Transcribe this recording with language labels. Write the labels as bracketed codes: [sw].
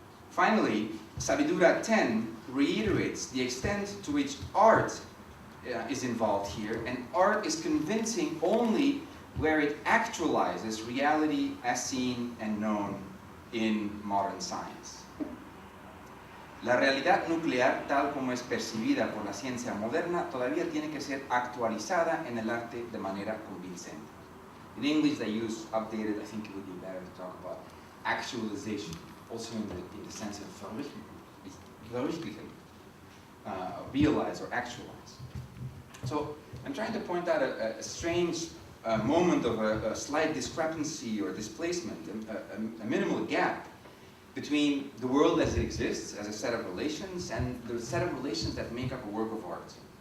[en] Finally, Sabidura 10 reiterates the extent to which art is involved here, and art is convincing only where it actualizes reality as seen and known in modern science. [es] La realidad nuclear, tal como es percibida por la ciencia moderna, todavía tiene que ser actualizada en el arte de manera convincente. [en] In English they use updated. I think it would be better to talk about actualization, also in the sense of verwirklichen, realize or actualize. So I'm trying to point out a strange moment of a slight discrepancy or displacement, a minimal gap between the world as it exists, as a set of relations, and the set of relations that make up a work of art.